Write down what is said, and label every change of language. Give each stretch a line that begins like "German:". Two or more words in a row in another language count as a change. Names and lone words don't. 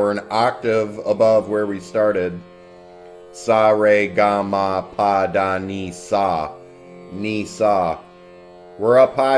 English: We're an octave above where we started. Sa, re, ga, ma, pa, da, ni, sa. Ni, sa. We're up high.